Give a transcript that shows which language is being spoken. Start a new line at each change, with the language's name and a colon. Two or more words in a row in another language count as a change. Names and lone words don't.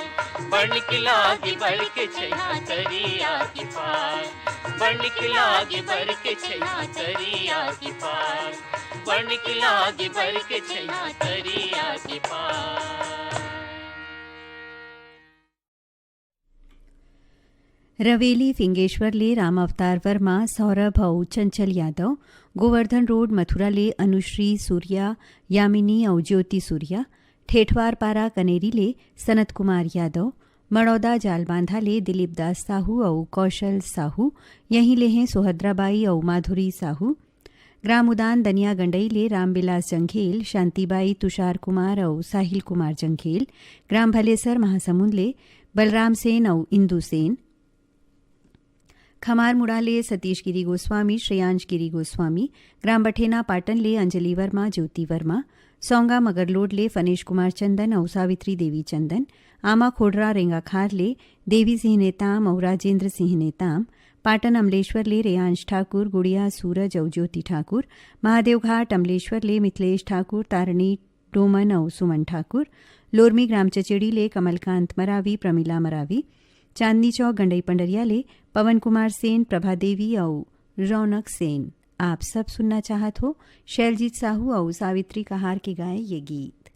Chhattisgarhi: बनिक लागी बर के छैया तरिया की पार बनिक लागी बर के छैया तरिया की पार बनिक लागी बर के छैया तरिया की पार रवेली फिंगेश्वर ले राम अवतार वर्मा सौरभ औ चंचल यादव गोवर्धन रोड मथुरा ले अनुश्री सूर्या यामिनी औ ज्योति सूर्या ठेठवार पारा कनेरी ले सनत कुमार यादव मड़ौदा जालबांधा ले दिलीप दास साहू औ कौशल साहू यहीं ले हैं सोहद्राबाई औ माधुरी साहू ग्राम उदान दनिया गंडई ले रामबिलास जंघेल शांतिबाई तुषार कुमार औ साहिल कुमार जंघेल ग्राम भलेसर महासमुंद ले बलराम सेन औ इंदु सेन खमार मुड़ा ले सतीश गिरी गोस्वामी श्रेयांश गिरी गोस्वामी ग्राम बठेना पाटन ले अंजलि वर्मा ज्योति वर्मा सौंगा मगरलोड ले फनेश कुमार चंदन और सावित्री देवी चंदन आमा खोडरा रेंगाखार ले देवी सिंह नेताम और राजेंद्र सिंह नेताम पाटन अमलेश्वर ले रेयांश ठाकुर गुड़िया सूरज और ज्योति ठाकुर महादेवघाट अमलेश्वर ले मिथिलेश ठाकुर तारणी डोमन और सुमन ठाकुर लोरमी ग्राम चचेड़ी ले कमलकांत मरावी प्रमिला मरावी चांदनी चौक गंडई पंडरिया ले पवन कुमार सेन प्रभा देवी और रौनक सेन आप सब सुनना चाहत हो शैलजीत साहू और सावित्री कहार के गाए ये गीत।